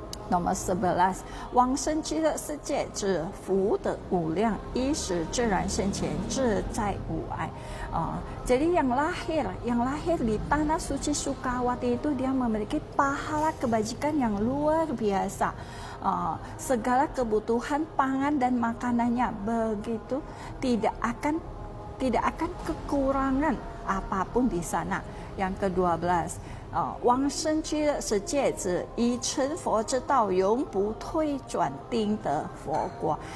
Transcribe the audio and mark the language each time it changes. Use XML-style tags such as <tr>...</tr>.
<id>Nomor 11,</id> <zh>往生极乐世界之福德无量，衣食自然现前，自在无碍.</zh> <id>Jadi yang lahir di tanah suci Sukawati itu dia memiliki pahala kebajikan yang luar biasa. Segala kebutuhan pangan dan makanannya begitu tidak akan kekurangan apapun di sana. Yang ke-12,</id> <zh>往生极乐世界者，以成佛之道永不退转定得佛国.</zh>